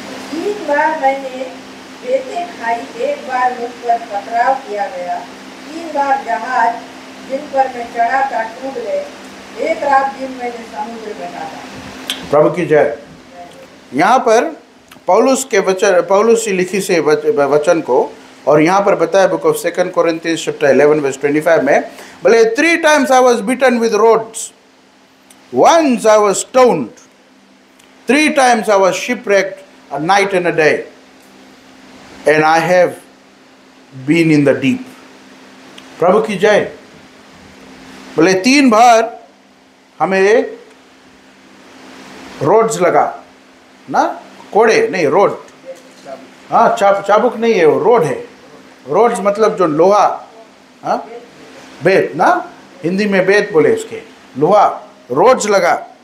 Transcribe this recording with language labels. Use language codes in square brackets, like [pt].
[hi] 3 बार मैंने बेतें खाई, 1 बार मुझ पर पथराव किया गया, 3 बार जहाज जिन पर मैं चढ़ा था टूट गए, 1 रात दिन मैंने समुद्र में काटा, प्रभु की जय। यहाँ पर पौलुस के वचन, पौलुस की लिखी से वचन को, और यहाँ पर बताया [en] book of 2 Corinthians chapter 11 verse 25 [hi] में बोले [en] 3 times I was beaten with rods, once I was stoned, 3 times I was shipwrecked a night and a day, and I have been in the deep, [hi] प्रभु की जय। बोले 3 बार हमें रोड्स लगा ना, कोड़े नहीं, रोड, हाँ चाबुक नहीं है, वो रोड है। रोड्स मतलब जो लोहा, हाँ बेत ना, हिंदी में बेत बोले इसके, लोहा, रोड्स लगा।